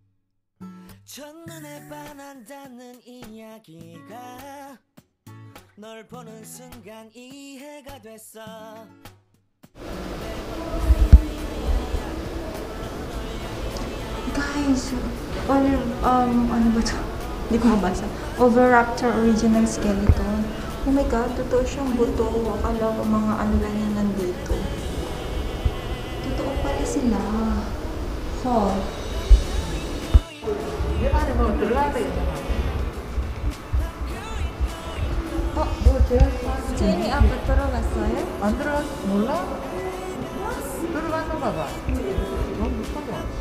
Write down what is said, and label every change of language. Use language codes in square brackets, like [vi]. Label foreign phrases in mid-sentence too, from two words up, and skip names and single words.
[ko] 첫눈에 반한다는 이야기가 널 보는 순간 이해가 됐어. [tl] Guys, ano ba ito? Hindi ko mabasa. [en] Oviraptor original skeleton. Oh my God, [tl] totoo siyang buto. Akala ko mga ano lang yan nandito. Totoo pala sila. Oh. [ko] 제니 아빠 들어갔어요? 안 들어갔어? 몰라? 들어갔는가 봐. 너무 못하고.